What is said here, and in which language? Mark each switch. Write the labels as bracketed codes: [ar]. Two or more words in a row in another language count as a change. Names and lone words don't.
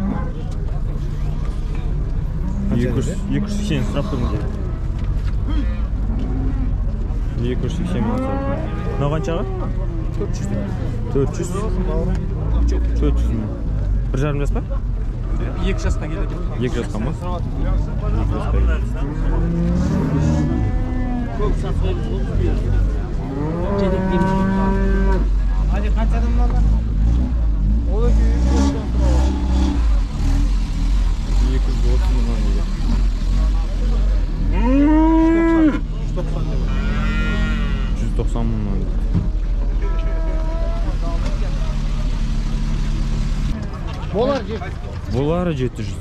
[kk] 280 сұрап тұрмыз. 280 мың сұрап. Мынау қаншаға? 400 мың. 1,5 жас па? 2 жасқа келеді. 2 жасқа ма? [tr] Hadi kaçalım valla. O da [kk] 230 мыңнан дейді. 190 мыңнан дейді. Болары 700 дейді.